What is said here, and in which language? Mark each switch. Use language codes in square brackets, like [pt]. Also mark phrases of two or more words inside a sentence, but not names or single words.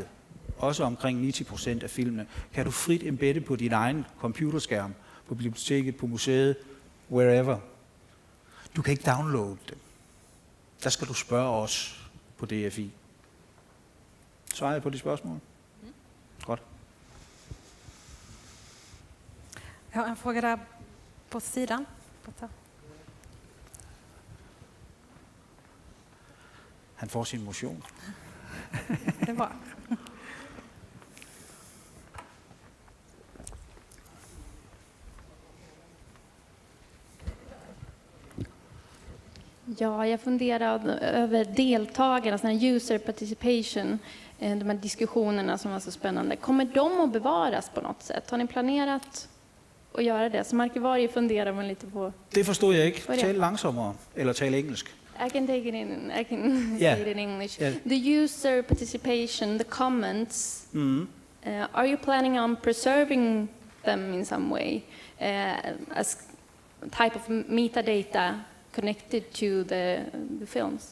[da] Også omkring 90% af filmene kan du frit embedde på din egen computerskærm, på biblioteket, på museet, wherever. Du kan ikke downloade dem. Der skal du spørge os på DFI. Svarer jeg på de spørgsmål? Godt. [sv] Jag har en fråga där på sidan. Han får sin motion. Det är bra. Ja, jag funderar över deltagarna, sån här [en] user participation, [sv] de här diskussionerna som var så spännande. Kommer de att bevaras på något sätt? Har ni planerat att göra det? Som arkivarie funderar man lite på. [da] Det forstod jeg ikke. Tal langsommere, eller tal engelsk. [en] I can take it in. I can say it in English. Yeah. The user participation, the comments. Are you planning on preserving them in some way as type of metadata connected to the films?